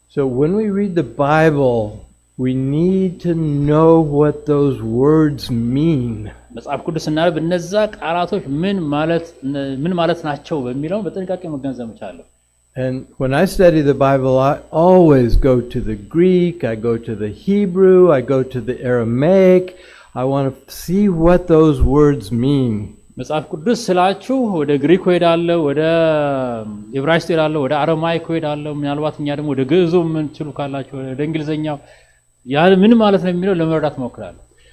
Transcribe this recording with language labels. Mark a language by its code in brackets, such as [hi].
[en] So when we read the Bible, we need to know what those words mean. [am] መጽሐፍ ቅዱስ ስናነብ እነዛ ቃላቶች ምን ማለት ናቸው በሚለው በጥንቃቄ መገንዘብ መቻል [en] And when I study the Bible, I always go to the Greek, I go to the Hebrew, I go to the Aramaic. I want to see what those words mean. [am] መጽሐፍ ቅዱስ ስላችሁ ወደ ግሪክ ሄዳለሁ ወደ ዕብራይስጥ ሄዳለሁ ወደ አረማይክ ሄዳለሁ ምናልባት እኛ ደግሞ ወደ ግዕዙ ምን ትሉ ካላችሁ ወደ እንግሊዘኛው ያ ምን ማለት ነው የሚለው ለመረዳት ሞክራለሁ